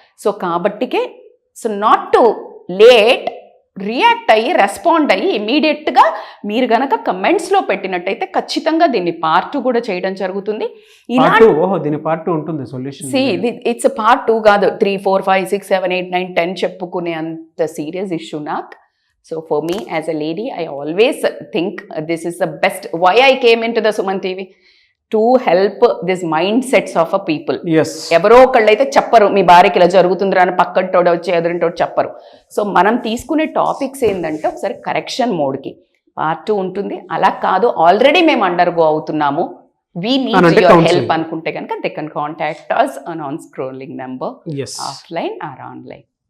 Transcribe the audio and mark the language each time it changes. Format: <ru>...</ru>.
<te>So కాబట్టికే so not to late, react అయ్యి respond అయ్యి ఇమీడియట్గా మీరు గనక కమెంట్స్లో పెట్టినట్టయితే ఖచ్చితంగా దీన్ని పార్ట్ 2 కూడా చేయడం జరుగుతుంది. దీని పార్ట్ 2 ఉంటుంది సొల్యూషన్. ఇట్స్ పార్ట్ 2 కాదు, 3, 4, 5, 6, 7, 8, 9, 10 చెప్పుకునే అంత సీరియస్ ఇష్యూ నాకు.</te> <en>So for me as a lady, I always think this is the best. Why I came into the Suman TV? To help this mindsets of a people. Yes.</en> <te>ఎవరో ఒకళ్ళైతే చెప్పరు మీ భార్యకి ఇలా జరుగుతుందిరా అని, పక్కటోడు వచ్చి ఎదురింటోడు చెప్పరు. సో మనం తీసుకునే టాపిక్స్ ఏంటంటే ఒకసారి కరెక్షన్ మోడ్కి పార్ట్ 2 ఉంటుంది. అలా కాదు ఆల్రెడీ మేము అండర్గో అవుతున్నాము,</te> <en>we need your help</en> <te>అనుకుంటే కనుక</te> <en>They can contact us on scrolling number, offline or online.</en>